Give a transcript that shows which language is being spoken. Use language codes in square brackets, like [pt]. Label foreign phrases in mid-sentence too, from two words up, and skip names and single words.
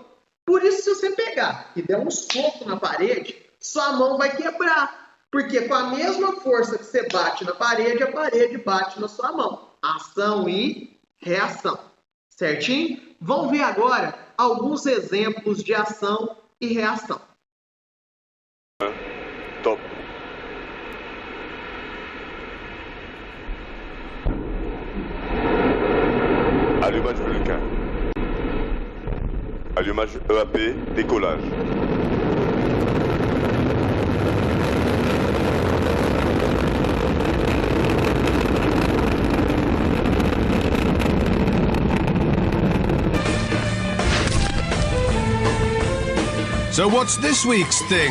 [pt] Por isso, se você pegar e der um soco na parede, sua mão vai quebrar. Porque com a mesma força que você bate na parede, a parede bate na sua mão. Ação e reação. Certinho? Vamos ver agora alguns exemplos de ação e reação. [fr] Top. Allumage Vulcain. Allumage EAP, décollage. [en] So what's this week's thing?